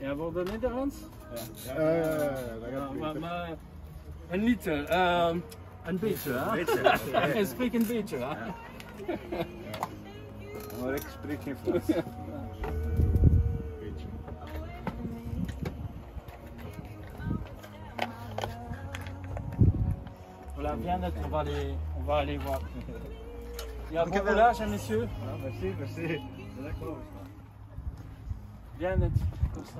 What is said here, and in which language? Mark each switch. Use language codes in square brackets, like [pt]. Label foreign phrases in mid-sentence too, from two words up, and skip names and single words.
[nl] Ja, wordt dat Nederlands? Ja, Maar Een liter, een beetje, hè? Ik spreek een beetje, hè? Maar ik spreek geen Frans. [fr] Voilà, bien net, on va aller voir. Ja, bon roulage, hein, messieurs. Ah, merci, merci. D'accord. Bien net, comme ça.